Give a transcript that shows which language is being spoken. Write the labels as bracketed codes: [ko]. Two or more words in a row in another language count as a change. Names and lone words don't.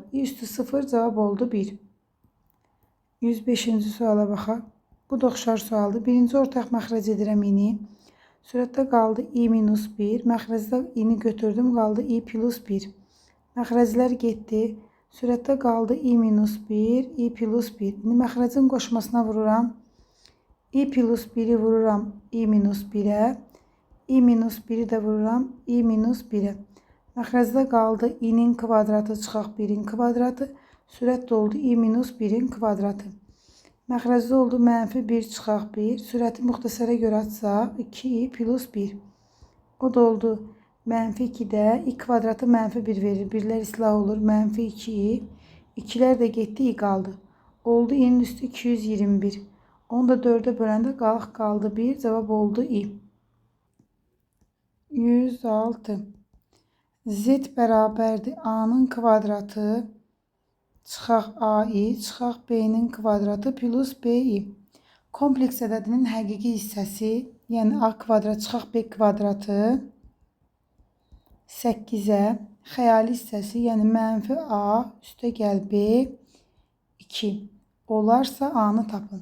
[az] i üstü 0 cavab oldu 1. 105-ci suala baxaq. Bu da oxşar sualdır. Birinci ortaq məxrəc edirəm i'ni. Sürətdə qaldı i minus 1. Məxrəcdə i'ni götürdüm, qaldı i plus 1. Məxrəclər getdi. Sürətdə qaldı i minus 1, i plus 1. İndi məxrəcin qoşmasına vururam. i plus 1'i vururam i minus 1'e. i minus 1'i də vururam i minus 1'e. Məxrəcdə qaldı i'nin kvadratı çıxaq 1'in kvadratı. Sürət oldu i minus 1'in kvadratı. Məxrəcdə oldu mənfi 1 çıxaq 1. Sürəti müxtəsərə görə açsaq 2i plus 1. O da oldu mənfi 2'də i kvadratı mənfi 1 verir. Birlər islah olur. Mənfi 2i. 2'lər də getdi i qaldı. Oldu i'nin üstü 221. Onu da 4'e böləndə qalıq qaldı 1. Cavab oldu i. 106. Z bərabərdir a'nın kvadratı çıxaq ai çıxaq b'nin kvadratı plus bi. Kompleks ədədinin həqiqi hissəsi, yəni a kvadrat çıxaq b kvadratı 8'ə, xəyali hissəsi, yəni mənfi a üstə gəl b 2 olarsa a'nı tapın.